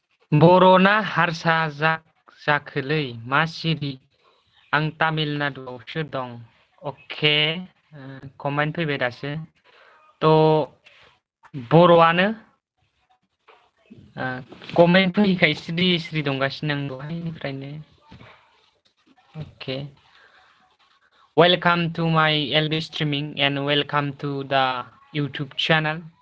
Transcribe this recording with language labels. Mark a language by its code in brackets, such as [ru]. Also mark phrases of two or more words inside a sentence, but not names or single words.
[brx] बर'ना हारसा जाखोलै मा सिरि आं तामिलनाडुआवसो दं अके कमेन्ट फैबाय दासो थ' बर'आनो कमेन्ट फैयैखाय सिरि दंगासिनो आं दहायनिफ्रायनो [en] okay welcome to my LB streaming and welcome to the YouTube channel